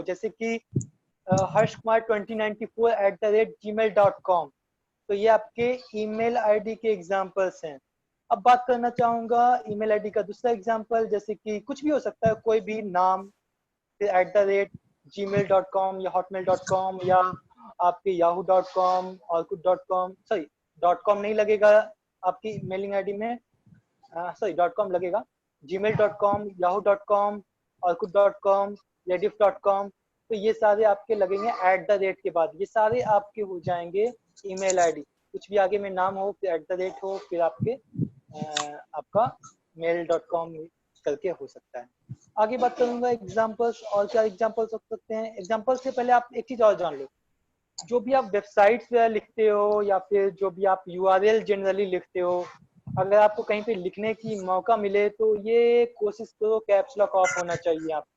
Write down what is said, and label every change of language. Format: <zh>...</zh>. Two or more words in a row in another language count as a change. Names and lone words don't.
<hi>जैसे कि हर्ष कुमार 2094 @gmail.com। तो ये आपके</hi> <en>email ID</en> <hi>के एग्जांपल्स हैं। अब बात करना चाहूंगा ईमेल आईडी का दूसरा एग्जांपल, जैसे कि कुछ भी हो सकता है, कोई भी नाम, फिर @gmail.com या hotmail.com या आपके yahoo.com, orkut.com, सॉरी .com नहीं लगेगा आपकी</hi> <en>mailing ID</en> <hi>में, सॉरी .com लगेगा। gmail.com, yahoo.com, orkut.com, rediff.com। तो ये सारे आपके लगेंगे @ के बाद, ये सारे आपके हो जाएंगे</hi> <en>email ID.</en> <hi>कुछ भी आगे में नाम हो, फिर @ हो, फिर आपके आपका mail.com करके हो सकता है। आगे बात करूंगा एग्जांपल्स, और क्या एग्जांपल्स हो सकते हैं। एग्जांपल्स से पहले आप एक चीज और जान लो, जो भी आप वेबसाइट्स लिखते हो या फिर जो भी आप</hi> <en>URL generally</en> <hi>लिखते हो, अगर आपको कहीं पे लिखने की मौका मिले तो ये कोशिश करो</hi> <en>caps lock off</en> <hi>होना चाहिए आपके।</hi>